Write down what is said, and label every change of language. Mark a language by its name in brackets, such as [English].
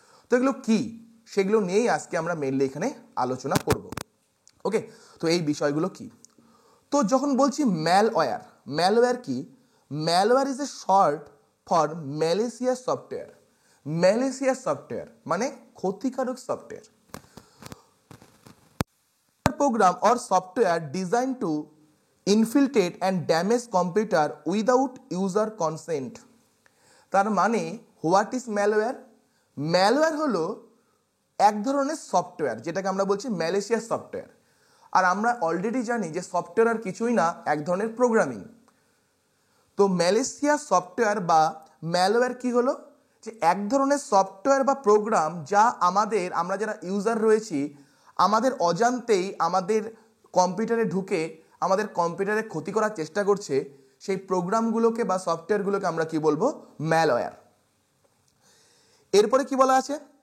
[Bangla] তো এগুলো কি, সেগুলো নিয়েই আজকে আমরা মেনলি এখানে আলোচনা করব। ওকে, তো এই বিষয়গুলো কি? তো যখন বলছি ম্যালওয়্যার, ম্যালওয়্যার কি? [English] Malware is a short for malicious software. [Bangla] Malicious software মানে ক্ষতিকারক software. [English] Program or software designed to infiltrate and damage computer without user consent. [Bangla] তার মানে [English] What is malware? [Bangla] ম্যালওয়্যার হলো এক ধরনের সফটওয়্যার যেটাকে আমরা বলছি ম্যালিসিয়াস সফটওয়্যার। আর আমরা অলরেডি জানি যে সফটওয়্যার আর কিছুই না, এক ধরনের প্রোগ্রামিং। তো ম্যালিসিয়াস সফটওয়্যার বা ম্যালওয়্যার কি হলো? যে এক ধরনের সফটওয়্যার বা প্রোগ্রাম যা আমরা যারা ইউজার রয়েছি আমাদের অজান্তেই আমাদের কম্পিউটারে ঢুকে আমাদের কম্পিউটারে ক্ষতি করার চেষ্টা করছে, সেই প্রোগ্রামগুলোকে বা সফটওয়্যারগুলোকে আমরা কি বলবো? ম্যালওয়্যার। এরপরে কি বলা আছে?